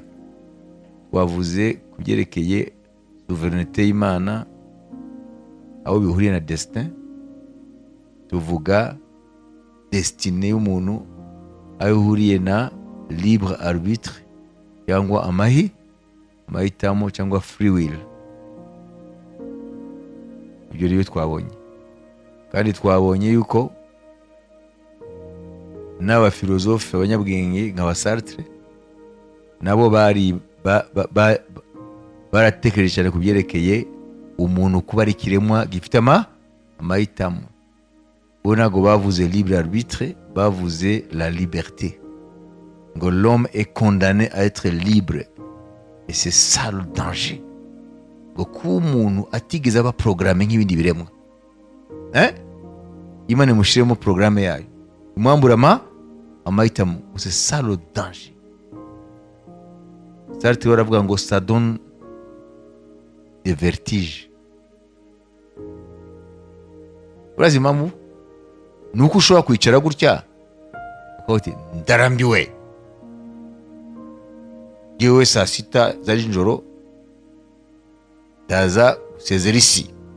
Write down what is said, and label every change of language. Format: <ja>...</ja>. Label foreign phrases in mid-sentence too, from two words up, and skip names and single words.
<rw>Wavuze kubyerekeye souveraineté y'Imana, aho bihuriye na destin. Tuvuga destine y'umuntu aho ihuriye na</rw> <fr>libre arbitre</fr> <rw>cyangwa amahitamo cyangwa</rw> <en>free will.</en> <rw>Ibyo rero twabonye, kandi twabonye yuko n'abafilozofe, abanyabwenge nka Sartre nabo baratekereje cyane ku byerekeye umuntu kuba ari ikiremwa gifite amahitamo. Bo ntabwo bavuze</rw> <fr>libre arbitre,</fr> <rw>bavuze</rw> <fr>la liberté. Ngo l'homme est condamné à être libre, et c'est ça le danger.</fr> <rw>Ngo kuba umuntu atigeze aba programme nk'ibindi biremwa, Imana imushyiremo porogaramu yayo, imwambura amahitamo.</rw> <fr>C'est ça le danger. Sartre</fr> <rw>baravuga ngo</rw> <fr>ça donne des vertiges.</fr> <rw>Urazi impamvu? Ni uko ushobora kwicara gutya ukavuga uti ndarambiwe, yewe saa sita za nijoro ndaza gusezera isi.</rw>